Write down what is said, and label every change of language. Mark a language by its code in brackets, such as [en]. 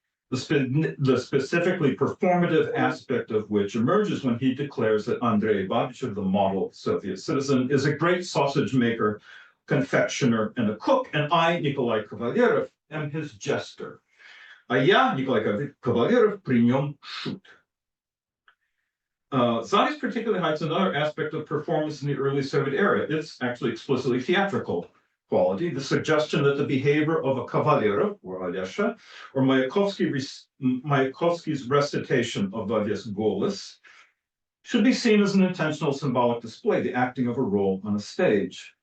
[en] The specifically performative aspect of which emerges when he declares that Andrei Babichev, the model Soviet citizen, is a great sausage maker, confectioner, and a cook, and I, Nikolai Kavalerov, am his jester. [ru] А я, Николай Кавалеров, при нем шут. [en] Zavist particularly highlights another aspect of performance in the early Soviet era. It's actually explicitly theatrical quality, the suggestion that the behavior of a Kavalerov, or Alesha, or Mayakovsky's recitation of Vavis Golas should be seen as an intentional symbolic display, the acting of a role on a stage.